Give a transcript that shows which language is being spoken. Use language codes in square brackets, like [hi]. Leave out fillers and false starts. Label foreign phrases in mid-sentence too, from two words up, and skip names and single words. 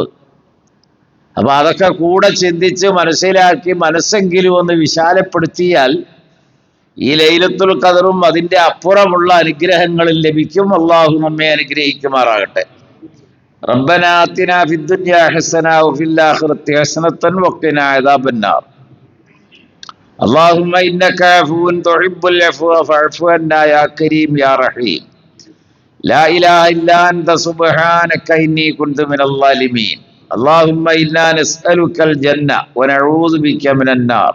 [ml] അപ്പൊ അതൊക്കെ കൂടെ ചിന്തിച്ച് മനസ്സിലാക്കി മനസ്സെങ്കിലും ഒന്ന് വിശാലപ്പെടുത്തിയാൽ ഈ ലൈലത്തുൽ ഖദറും അതിൻ്റെ അപ്പുറമുള്ള അനുഗ്രഹങ്ങളിൽ ലഭിക്കും. അള്ളാഹു നമ്മെ അനുഗ്രഹിക്കുമാറാകട്ടെ. [ar] ربنا آتنا في الدنيا حسنة وفي الآخرة حسنة وقنا عذاب النار. اللهم إنك عفو تحب العفو فاعف عنا يا كريم يا رحيم. لا إله إلا أنت سبحانك إني كنت من الظالمين. اللهم إنا نسألك الجنة ونعوذ بك من النار.